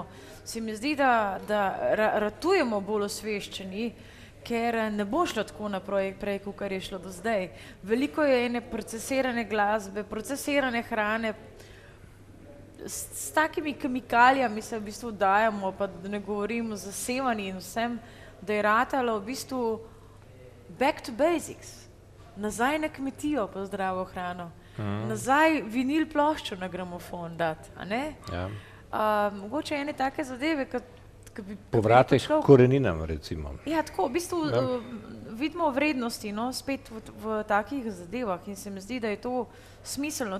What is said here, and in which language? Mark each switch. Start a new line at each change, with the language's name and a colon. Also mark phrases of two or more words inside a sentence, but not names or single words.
Slovenian: Se mi zdi, da ratujemo bolj osveščeni, ker ne bo šlo tako naprej, kakor je šlo do zdaj. Veliko je ene procesirane glasbe, procesirane hrane, s takimi kemikalijami se v bistvu dajemo, pa da ne govorim o zasevanju in vsem, da je ratalo v bistvu
English: back to basics.
Slovenian: Nazaj na kmetijo po zdravo hrano. Nazaj vinil ploščo na gramofon dati, a ne? Ja. Mogoče ene take zadeve, povratek koreninam, recimo. Ja, tako, v bistvu vidimo vrednosti, no, spet v takih zadevah in se mi zdi, da je to smiselno.